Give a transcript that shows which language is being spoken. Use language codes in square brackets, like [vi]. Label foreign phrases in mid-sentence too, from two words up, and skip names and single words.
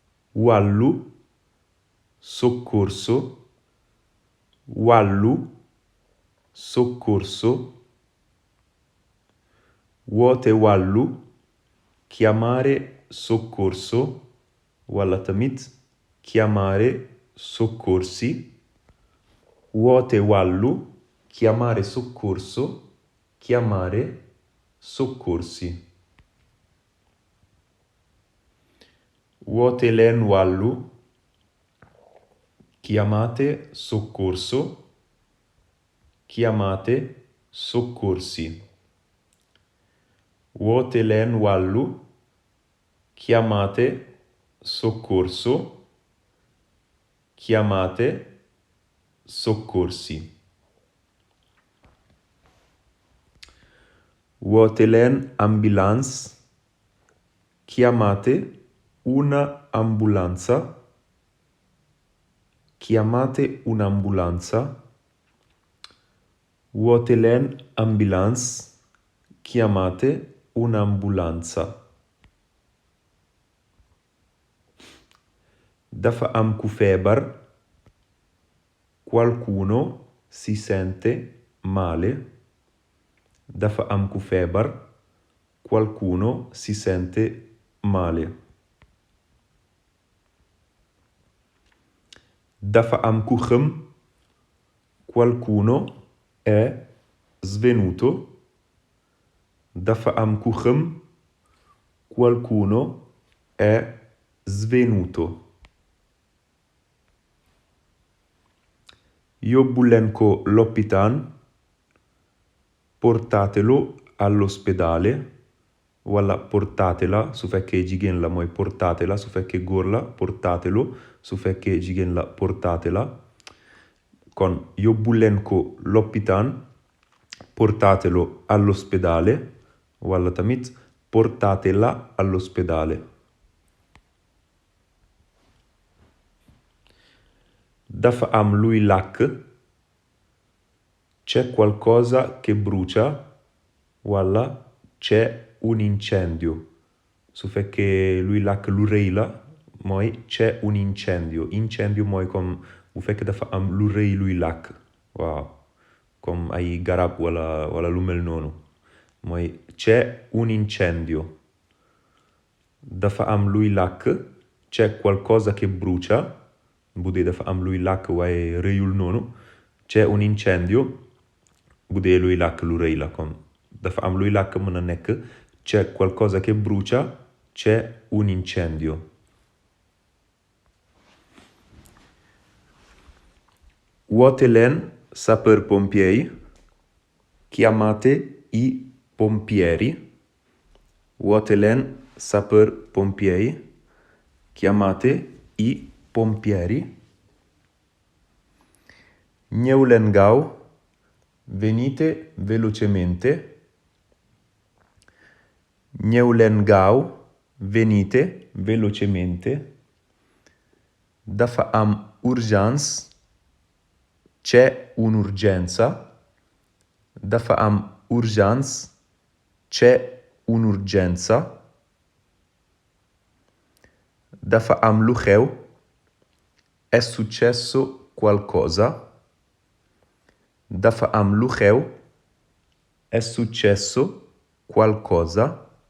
[wo] wallu, soccorso, wallu, soccorso, woote wàllu, [it] chiamare soccorso, [wo] walla tamit [it] chiamare soccorsi, [wo] woote wàllu, [it] chiamare soccorso, chiamare soccorsi. [wo] Woote leen wàllu, [it] chiamate soccorso, chiamate soccorsi. [wo] Woote leen wàllu, [it] chiamate soccorso, chiamate soccorsi. [wo] Woote leen ambulance, [it] chiamate una ambulanza, chiamate un'ambulanza. [wo] Woote leen ambulance, [it] chiamate un'ambulanza. [wo] Dafa am ku feebar, [it] qualcuno si sente male. [wo] Dafa am ku feebar, [it] qualcuno si sente male. [wo] Dafa am ku xëm, [it] qualcuno è svenuto. [wo] Dafa am ku xëm, [it] qualcuno è svenuto. [wo] Yóbbu leen ko lopitaan, [it] portatelo all'ospedale, [wo] walla portatela su fekkee jigéen la mooy portatela, su fekkee góor la portatelo, su fekkee jigéen la portatela. Kon yóbbu leen ko lopitaan, [it] portatelo all'ospedale, [wo] walla tamit [it] portatela all'ospedale. [wo] Dafa am luy làkk, [it] c'è qualcosa che brucia, walla c'è un incendio. [wo] Su fekkee luy làkk lu rëy la mooy [it] c'è un incendio. [wo] Incendio mooy comme bu fekkee dafa am lu rëy luy làkk, waaw, comme ay garab walla lu mel noonu, mooy [it] c'è un incendio. [wo] Dafa am luy làkk, c'è qualcosa che brucia, bu dee dafa am luy làkk waaye rëyul noonu. [it] C'è un incendio [wo] bu dee luy làkk lu rëy la, comme dafa am luy làkk mën a nekk [it] c'è qualcosa che brucia, c'è un incendio. [wo] Woote leen sapeur-pompieri, [it] chiamate i pompieri. [wo] Woote leen sapeur-pompieri, [it] chiamate i pompieri. [wo] Ñëw leen gaaw, [it] venite velocemente. [wo] Ñëw leen gaaw, [it] venite velocemente. [wo] Dafa am urgence, [it] c'è un'urgenza. [wo] Dafa am urgence, [it] c'è un'urgenza. [wo] Dafa am lu xew, [it] è successo qualcosa. [wo] Dafa am lu xew, [it] è successo qualcosa.